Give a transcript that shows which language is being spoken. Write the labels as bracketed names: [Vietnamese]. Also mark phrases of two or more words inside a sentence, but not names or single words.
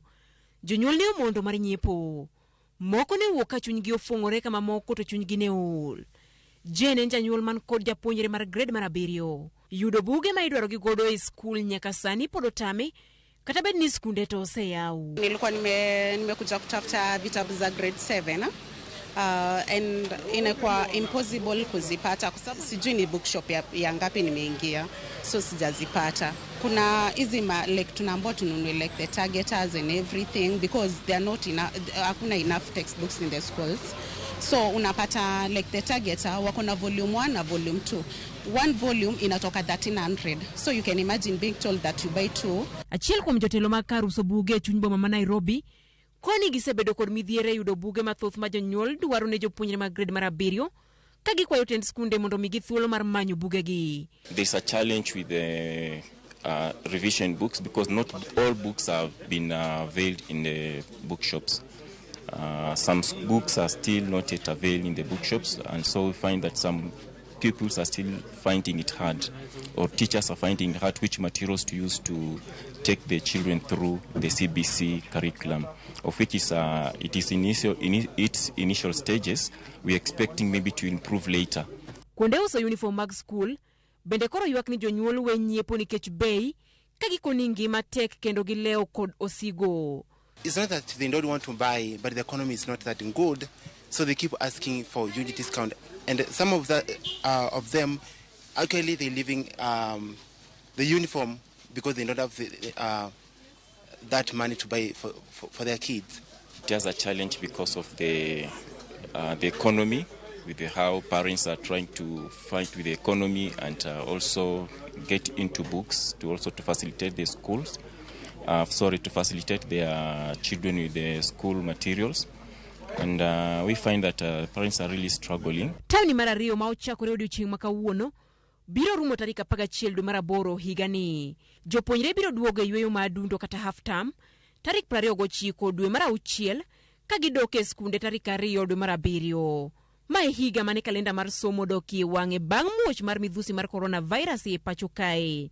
[Luo (Kenya and Tanzania)] Jonyuol ne omondo mar nyiepo. Moko ne wuok ka chunygi ofungore kama moko to chunygi ne ol. Jane en janyuol man kod japuonjre mar grade mar 7. Yudo buge ma idwaro gi godo e skul nyaka sani pod otame kata bed ni skunde to oseyaw. [Swahili] Nilikuwa nimekuja kutafuta vitabu za grade 7 and inakuwa impossible kuzipata kwa sababu sijui ni bookshop ya ngapi nimeingia, so sijazipata. Kuna hizi [English] like [Swahili] tunaambiwa tununue [English] like the targeters and everything because they are not hakuna enough textbooks in the schools. [Swahili] So unapata [English] like the targeter [Swahili] wako na volume 1 na volume 2. [English] One volume inatoka 1300. So you can imagine being told that you buy 2. [Luo (Kenya and Tanzania)] Achiel kuom jotelo mag kar uso buge chuny boma ma Nairobi koni gisebedo kod midhiere yudo buge mathoth ma jonyuol dwaro ne jopuonjre mag grade mar 7 ka gikwayo tend skunde mondo migi thuolo mar manyo bugegi. [English] There's a challenge with the revision books because not all books have been availed in the bookshops. Some books are still not yet available in the bookshops, and so we find that some pupils are still finding it hard, or teachers are finding it hard which materials to use to take the children through the CBC curriculum, of which is it is in its initial stages. We're expecting maybe to improve later. [Luo (Kenya and Tanzania)] Kuonde uso uniform mag school bende koro ywak ni jonyuol we nyiepo nikech bei ka gikoni ngima tek kendo gileo kod osigo. [English] It's not that they don't want to buy, but the economy is not that good, so they keep asking for unit discount. And some of them, actually, they're leaving the uniform because they don't have that money to buy for their kids. There's a challenge because of the economy, with how parents are trying to fight with the economy and also get into books to facilitate the schools. To facilitate their children with the school materials. And we find that parents are really struggling. [Luo (Kenya and Tanzania)] Tawni mar 2 ma ochakore odiochieng' ma kawuono biro rumo tarik 11 dwe mar 8 higani. Jopuonjre biro duogo e yweyo ma adundo kata [English] half term [Luo (Kenya and Tanzania)] tarik 29 dwe mar 6 ka gidok e skunde tarik 2 dwe mar 7. Ma e higa mane kalenda mar somo dokie wang'e bang' muoch mar midhusi mar coronavirus e pacho kae.